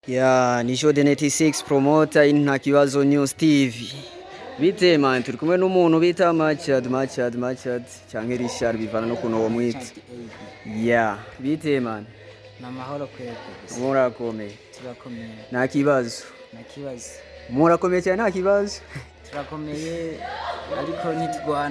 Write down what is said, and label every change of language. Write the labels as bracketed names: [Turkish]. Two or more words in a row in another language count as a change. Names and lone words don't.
[English] Ya ni Show the 96 promoter in Ntakibazo News TV. [Rundi] Bite man, turi kumwe n'umuntu bita Machad canke Richard bivana no kuno wamwita. Ya, bite man. Namahoro kwego. Murakomeye. Turakomeye. Ntakibazo. Nakibazo. Murakomeye cyane ntakibazo. Turakomeye ariko ntitugwana.